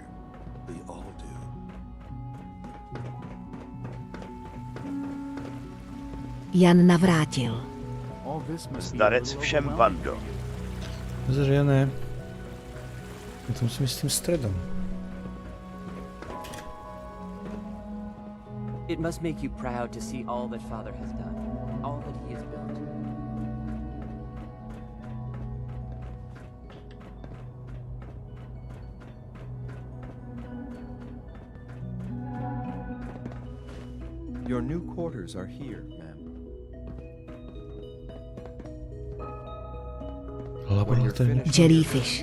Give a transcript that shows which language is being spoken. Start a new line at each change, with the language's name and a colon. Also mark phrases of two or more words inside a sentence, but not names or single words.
English: We all do.
Czech: Jan navrátil. Zdarec všem, bando.
Slovak: Zrejme. Ja to musím ísť s tým stredom.
English: It must make you proud to see all that Father has done, all that he has built. Your new quarters are here, ma'am. When you're finished, Jellyfish.